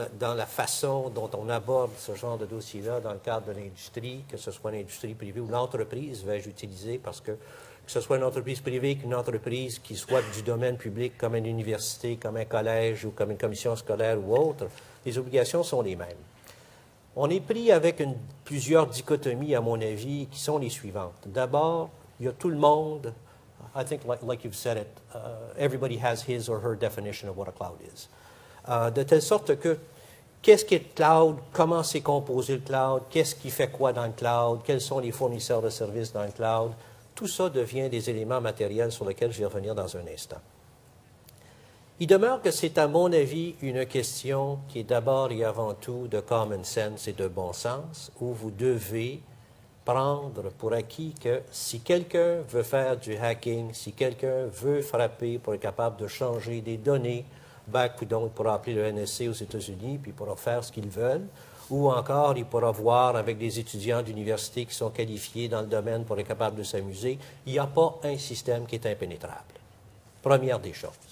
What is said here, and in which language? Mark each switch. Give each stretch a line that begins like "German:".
French: Dans la façon dont on aborde ce genre de dossier-là dans le cadre de l'industrie, que ce soit l'industrie privée ou l'entreprise, vais-je utiliser, parce que ce soit une entreprise privée qu'une entreprise qui soit du domaine public, comme une université, comme un collège ou comme une commission scolaire ou autre, les obligations sont les mêmes. On est pris avec plusieurs dichotomies, à mon avis, qui sont les suivantes. D'abord, il y a tout le monde,
English: I think like you've said it, everybody has his or her definition of what a cloud is.
French: De telle sorte que, qu'est-ce qu'est le cloud? Comment c'est composé le cloud? Qu'est-ce qui fait quoi dans le cloud? Quels sont les fournisseurs de services dans le cloud? Tout ça devient des éléments matériels sur lesquels je vais revenir dans un instant. Il demeure que c'est, à mon avis, une question qui est d'abord et avant tout de common sense et de bon sens, où vous devez prendre pour acquis que si quelqu'un veut faire du hacking, si quelqu'un veut frapper pour être capable de changer des données, ou donc pour appeler le NSC aux États-Unis, puis pour faire ce qu'ils veulent, ou encore il pourra voir avec des étudiants d'université qui sont qualifiés dans le domaine pour être capable de s'amuser, il n'y a pas un système qui est impénétrable. Première des choses.